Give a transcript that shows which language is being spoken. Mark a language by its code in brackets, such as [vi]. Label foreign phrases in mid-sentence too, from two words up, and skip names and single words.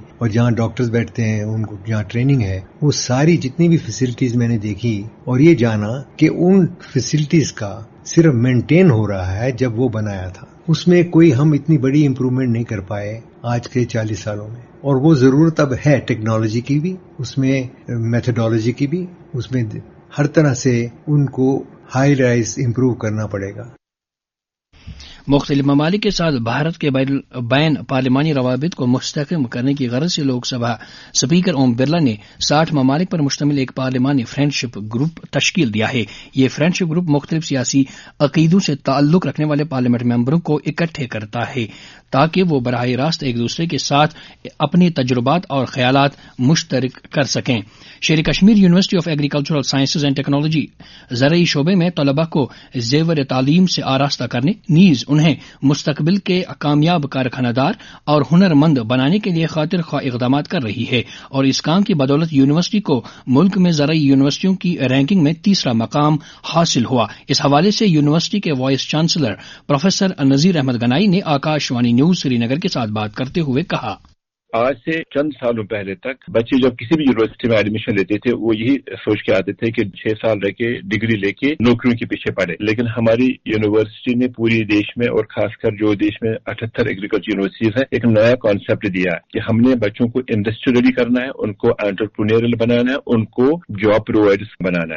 [ur] اور جہاں ڈاکٹرز بیٹھتے ہیں، ان کو جہاں ٹریننگ ہے، وہ ساری جتنی بھی فیسلٹیز میں نے دیکھی اور یہ جانا کہ ان فیسلٹیز کا صرف مینٹین ہو رہا ہے جب وہ بنایا تھا، اس میں کوئی ہم اتنی بڑی امپروومنٹ نہیں کر پائے آج کے 40 سالوں میں، اور وہ ضرورت اب ہے ٹیکنالوجی کی بھی، اس میں میتھڈالوجی کی بھی، اس میں ہر طرح سے ان کو [en] high rise improve [ur] کرنا پڑے گا۔ مختلف ممالک کے ساتھ بھارت کے بین پارلیمانی روابط کو مستحکم کرنے کی غرض سے لوک سبھا اسپیکر اوم برلا نے 60 ممالک پر مشتمل ایک پارلیمانی [en] friendship group [ur] تشکیل دیا ہے۔ یہ [en] friendship group [ur] مختلف سیاسی عقیدوں سے تعلق رکھنے والے پارلیمنٹ ممبروں کو اکٹھے کرتا ہے تاکہ وہ براہ راست ایک دوسرے کے ساتھ اپنے تجربات اور خیالات مشترک کر سکیں۔ شیر کشمیر یونیورسٹی آف ایگریکلچرل سائنسز اینڈ ٹیکنالوجی زرعی شعبے میں طلباء کو زیور تعلیم سے آراستہ کرنے، نیز انہیں مستقبل کے کامیاب کارخانہ دار اور ہنر مند بنانے کے لیے خاطر خواہ اقدامات کر رہی ہے، اور اس کام کی بدولت یونیورسٹی کو ملک میں زرعی یونیورسٹیوں کی رینکنگ میں 3 مقام حاصل ہوا۔ اس حوالے سے یونیورسٹی کے وائس چانسلر پروفیسر نذیر احمد گنائی نے آکاش وانی نیوز سری نگر کے ساتھ بات کرتے ہوئے کہا، آج سے چند سالوں پہلے تک بچے جب کسی بھی یونیورسٹی میں ایڈمیشن لیتے تھے وہ یہی سوچ کے آتے تھے کہ 6 سال رہ کے ڈگری لے کے نوکریوں کے پیچھے پڑے، لیکن ہماری یونیورسٹی نے پوری دیش میں اور خاص کر جو دیش میں 78 [en] agriculture universities [ur] ہیں ایک نیا کانسیپٹ دیا کہ ہم نے بچوں کو انڈسٹریلی کرنا ہے، ان کو انٹرپرینیورل بنانا ہے، ان کو [en] job providers [ur] بنانا ہے۔